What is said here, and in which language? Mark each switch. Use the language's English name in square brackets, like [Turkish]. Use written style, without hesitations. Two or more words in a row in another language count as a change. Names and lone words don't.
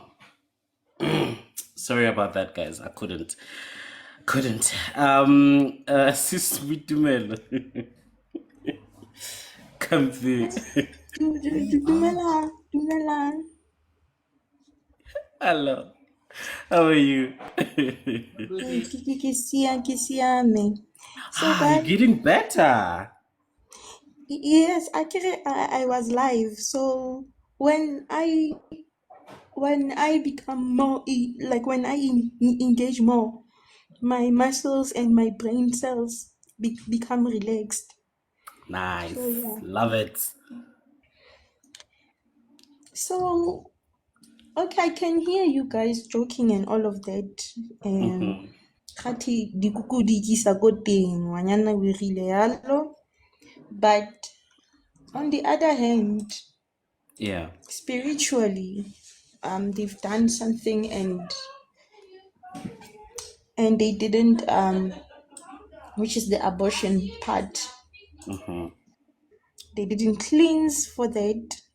[English] Sorry about that, guys. I couldn't. Sis Bitumelo. Come through. [Tswana] Dumelang. [English] Hello. How are you? [Tswana] Ke siame. [English] So You're guys, getting better. yes, actually I was live. So when I become more like when I engage more, my muscles and my brain cells become relaxed. Nice. So yeah. Love it. So okay, I can hear you guys joking and all of that. [Tswana] Kgathi dikuku di ikisa ko teng, ngwanyana o irile yalo. [English] But on the other hand, Yeah. spiritually, they've done something and they didn't which is the abortion part. They didn't cleanse for that.